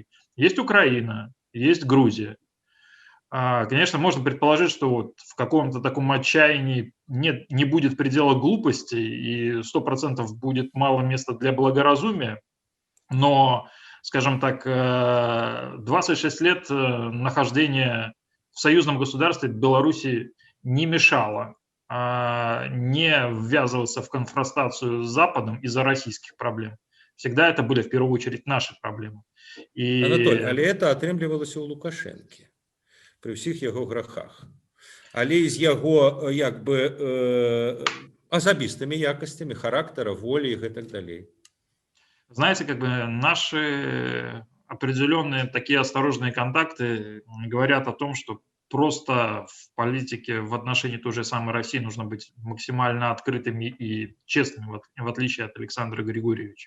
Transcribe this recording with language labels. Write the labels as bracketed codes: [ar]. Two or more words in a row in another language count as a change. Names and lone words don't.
[ru] Есть Украина, есть Грузия. Конечно, можно предположить, что вот в каком-то таком отчаянии не будет предела глупости и 100% будет мало места для благоразумия, но, скажем так, 26 лет нахождения в союзном государстве Беларуси не мешало не ввязываться в конфронтацию с Западом из-за российских проблем. Всегда это были в первую очередь наши проблемы. [be] І... Анатоль, але это атрымлівалася ў Лукашэнкі при ўсіх яго грахах. Але з яго як бы асабістымі якасцямі характара, волі і гэтак далей. [ru] Знаете, как бы наши определенные такие осторожные контакты говорят о том, что просто в политике в отношении той же самой России нужно быть максимально открытыми и честными, в отличие от Александра Григорьевича.